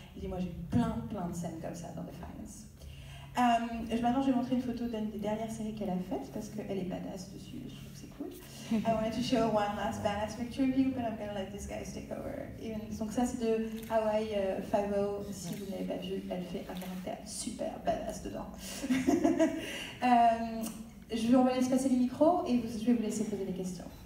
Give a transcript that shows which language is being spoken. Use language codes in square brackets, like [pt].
[fr] Elle dit moi j'ai plein de scènes comme ça dans Defiance. Maintenant je vais montrer une photo d'une des dernières séries qu'elle a faites parce qu'elle est badass dessus, je trouve que c'est cool. [en] I wanted to show one last badass picture of you, but I'm gonna let these guys take over. [fr] Donc ça c'est de Hawaii 5-0, si vous n'avez pas vu, elle fait un caractère super badass dedans. On va laisser passer les micros et je vais vous laisser poser des questions.